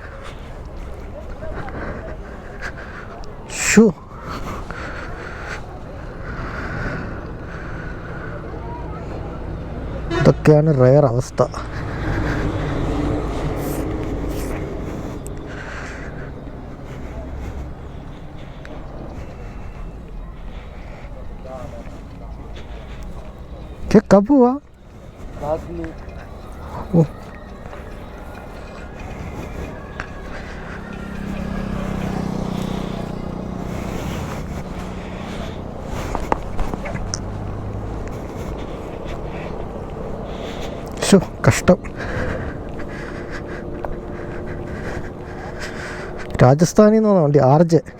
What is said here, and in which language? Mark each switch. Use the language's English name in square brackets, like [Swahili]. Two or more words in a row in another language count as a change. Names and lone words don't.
[Malayalam] ഷോ, ഇതൊക്കെയാണ് റയർ അവസ്ഥ. [Hindi] कब हुआ? ओ, [Malayalam] കഷ്ടം. രാജസ്ഥാനിൽ നിന്നാണ് വണ്ടി. RJ.